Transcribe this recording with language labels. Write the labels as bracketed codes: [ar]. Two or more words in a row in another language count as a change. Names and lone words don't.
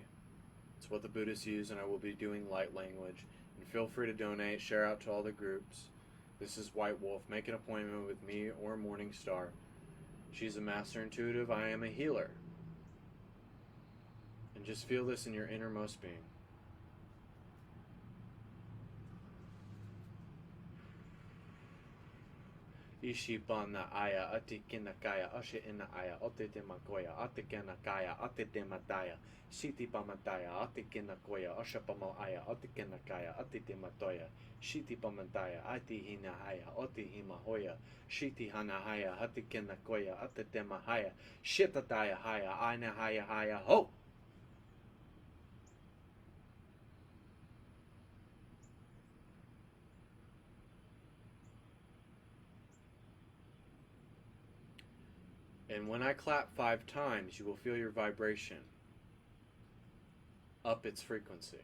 [en] It's what the Buddhists use, and I will be doing light language. And feel free to donate, share out to all the groups. This is White Wolf. Make an appointment with me or MorningStar. She's a master intuitive. I am a healer. And just feel this in your innermost being. Ishibana aya atikina kaya ashe ina aya otete makoya atikena kaya atete mataya siti pamataya atikina koya ashapama aya atikena kaya atete matoya shiti pamataya ati hina haya oti hima hoya shiti hana haya atikena koya atete mahaya shitataya haya aina haya haya ho. And when I clap 5 times, you will feel your vibration up its frequency.